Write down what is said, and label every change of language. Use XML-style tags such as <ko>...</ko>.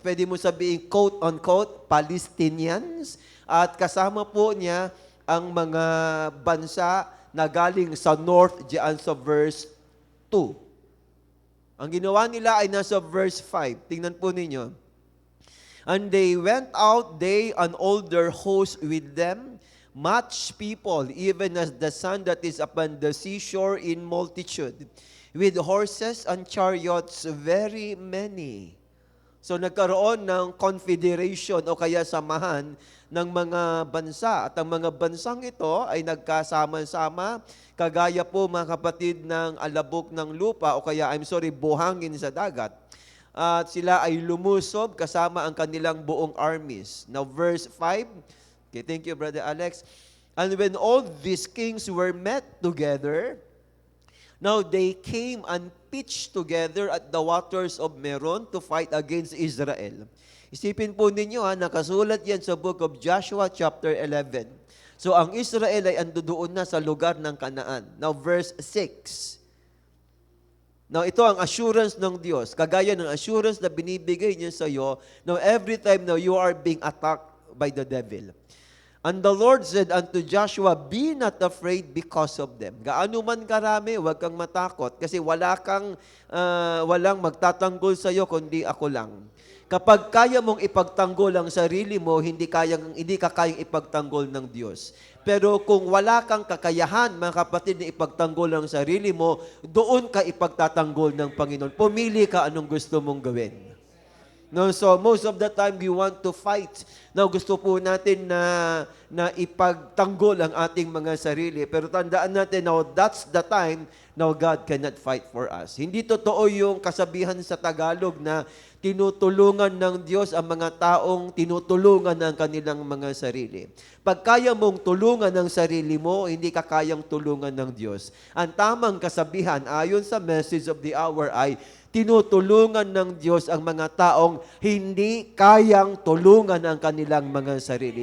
<tl>Pwede mo sabihin, quote-unquote, Palestinians. At kasama po niya ang mga bansa na galing sa north diyan sa verse 2. Ang ginawa nila ay nasa verse 5. Tingnan po ninyo.</tl> <en>And they went out, they and all their host with them, much people, even as the sun that is upon the seashore in multitude, with horses and chariots very many.</en> <tl>So nagkaroon ng confederation o kaya samahan ng mga bansa. At ang mga bansang ito ay nagkasama-sama, kagaya po mga kapatid ng alabok ng lupa o kaya, buhangin sa dagat. At sila ay lumusob kasama ang kanilang buong armies.</tl> <en>Now verse 5, okay, thank you Brother Alex. And when all these kings were met together, now they came and pitched together at the waters of Meron to fight against Israel.</en> <tl>Isipin po ninyo nakasulat yan sa book of Joshua chapter 11. So ang Israel ay andoon na sa lugar ng Kanaan. Now verse 6. Now ito ang assurance ng Diyos. Kagaya ng assurance na binibigay niya sa iyo,</tl> <en>now every time now you are being attacked by the devil. And the Lord said unto Joshua, be not afraid because of them.</en> <tl>Gaano man karami, huwag kang matakot kasi walang magtatanggol sa iyo kundi ako lang. Kapag kaya mong ipagtanggol ang sarili mo, hindi ka kayang ipagtanggol ng Diyos. Pero kung wala kang kakayahan, mga kapatid, na ipagtanggol ang sarili mo, doon ka ipagtatanggol ng Panginoon. Pumili ka anong gusto mong gawin.</tl> <en>No, so most of the time we want to fight.</en> <tl>Now gusto po natin na ipagtanggol ang ating mga sarili. Pero tandaan natin,</tl> <en>now that's the time now God cannot fight for us.</en> <tl>Hindi totoo yung kasabihan sa Tagalog na tinutulungan ng Diyos ang mga taong tinutulungan ng kanilang mga sarili. Pag kaya mong tulungan ang sarili mo, hindi ka kayang tulungan ng Diyos. Ang tamang kasabihan ayon sa message of the hour ay tinutulungan ng Diyos ang mga taong hindi kayang tulungan ang kanilang mga sarili.</tl>